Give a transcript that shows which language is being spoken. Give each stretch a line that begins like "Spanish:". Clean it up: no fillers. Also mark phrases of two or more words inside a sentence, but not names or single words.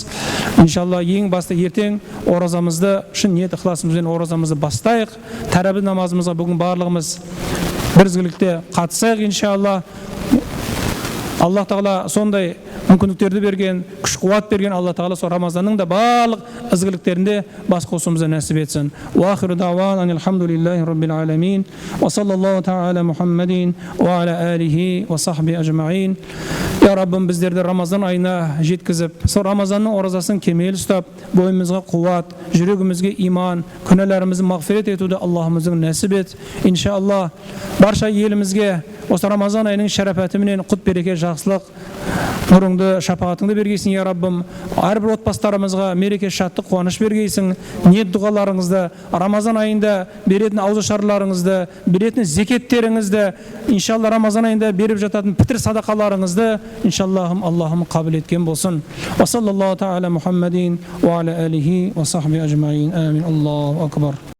Kazakh: Иншалла, ең басты ертең оразамызды, шын ниет ықыласымызбен оразамызды бастайық. Тәрәбі намазымызға бүгін барлығымыз бірізгілікте қатысайық, иншалла. Аллах Тағала сондай мүмкіндіктерді берген, күш-қуат берген Алла Тағала сол Рамазанның да барлық ізгіліктерінде бас қосуымызды нәсіп етсін.
Arabic: وآخر دعوانا الحمد لله رب العالمين. وصلى الله تعالى محمد وعلى آله وصحبه أجمعين.
Kazakh: Я Раббым, біздерді Рамазан айына жеткізіп, сол Рамазанның оразасын кемел ұстап, бойымызға қуат, жүрегімізге иман, күнәларымызды мағфирет етуді Аллахымыздың нәсіп ет. Иншалла, барша елімізге осы Рамазан айының шарапатыменен құт береке, жақсылық, нұрыңды, шапағатыңды бергейсің, я Раббым. Әрбір отбасыларымызға мереке, шаттық, қуаныш бергейсің. Ниет дұғаларыңызды, Рамазан айында беретін ауызашарларыңызды, беретін зекеттеріңізді, иншалла Рамазан айында беріп жататын пітір садақаларыңызды, иншаллахым Аллахым қабыл еткен болсын.
Arabic: وصلى الله تعالى محمد وعلى آله وصحبه أجمعين. آمين. الله أكبر.